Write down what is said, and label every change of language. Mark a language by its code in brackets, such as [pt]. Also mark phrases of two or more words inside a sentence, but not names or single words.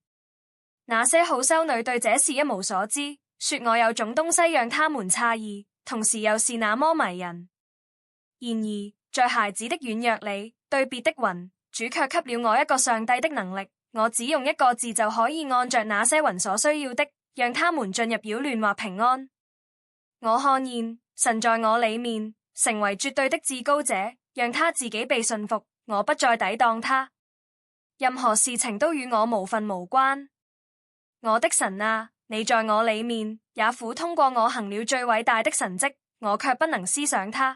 [zh] 那些好修女對這事一無所知，說我有種東西讓他們詫異，同時又是那麼迷人。然而，在孩子的軟弱裡，對別的雲，主卻給了我一個上帝的能力，我只用一個字就可以按着那些雲所需要的，讓他們進入擾亂或平安。我看見神在我裡面成為絕對的至高者，讓他自己被馴服，我不再抵擋他，任何事情都與我無分無關。我的神啊，你在我裡面，也苦通過我行了最偉大的神蹟，我卻不能思想他。